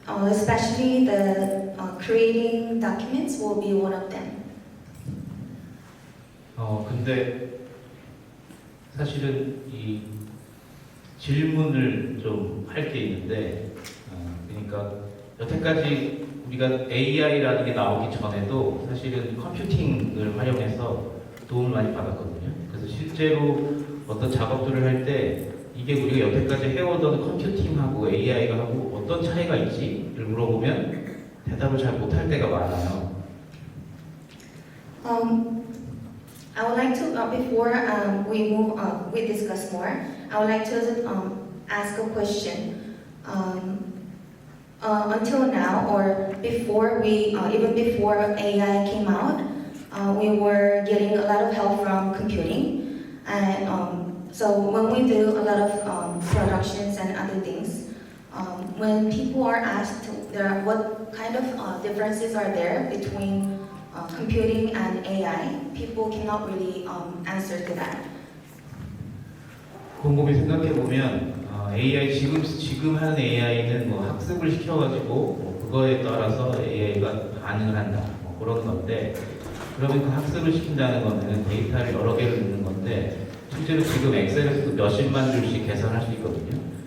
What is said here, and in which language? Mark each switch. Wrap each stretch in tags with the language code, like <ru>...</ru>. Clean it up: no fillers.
<en>Especially the creating documents will be one of them.</en> <ko>근데 사실은 이 질문을 좀 할 게 있는데, 그러니까 여태까지 우리가 AI라는 게 나오기 전에도 사실은 컴퓨팅을 활용해서 도움을 많이 받았거든요. 그래서 실제로 어떤 작업들을 할 때 이게 우리가 여태까지 해오던 컴퓨팅하고 AI가 하고 어떤 차이가 있지를 물어보면 대답을 잘 못할 때가 많아요.</ko> <en>I would like to, before we discuss more, I would like to ask a question. Until now, or before even before AI came out, we were getting a lot of help from computing, and so when we do a lot of productions and other things, when people are asked what kind of differences are there between computing and AI, people cannot really answer to that.</en> <ko>곰곰이 생각해 보면 AI 지금 하는 AI는 학습을 시켜가지고 그거에 따라서 AI가 반응을 한다 그런 건데, 그러면 그 학습을 시킨다는 거는 데이터를 여러 개를 넣는 건데 실제로 지금 엑셀에서도 몇십만 줄씩 계산할 수 있거든요.</ko>